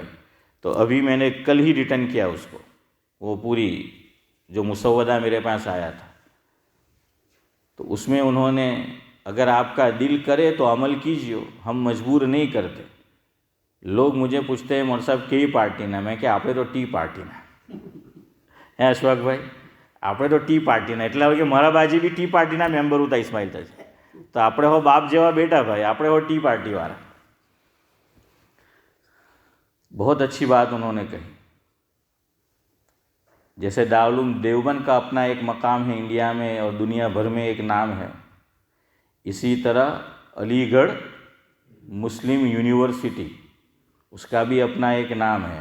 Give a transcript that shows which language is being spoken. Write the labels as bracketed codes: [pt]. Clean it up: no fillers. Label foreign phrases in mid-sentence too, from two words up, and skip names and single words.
[ur] تو ابھی میں نے کل ہی ریٹرن کیا اس کو، وہ پوری جو مسودہ میرے پاس آیا تھا. تو اس میں انہوں نے اگر آپ کا دل کرے تو عمل کیجیے، ہم مجبور نہیں کرتے. لوگ مجھے پوچھتے ہیں مول صاحب [gu] કઈ પાર્ટીના, [ur] میں کہ آپ تو [en] tea party [ur] نا ہے اشفاق بھائی، [gu] આપણે તો ટી પાર્ટીના, એટલે હવે કે મારા બાજી બી ટી પાર્ટીના મેમ્બર હતા ઇસ્માઇલ તાજી. તો આપણે હો બાપ જેવા બેટા ભાઈ, આપણે હો ટી પાર્ટીવાળા. [ur] بہت اچھی بات انہوں نے کہی. جیسے دارالعلوم دیوبند کا اپنا ایک مقام ہے انڈیا میں اور دنیا بھر میں ایک نام ہے، اسی طرح علی گڑھ مسلم یونیورسٹی اس کا بھی اپنا ایک نام ہے.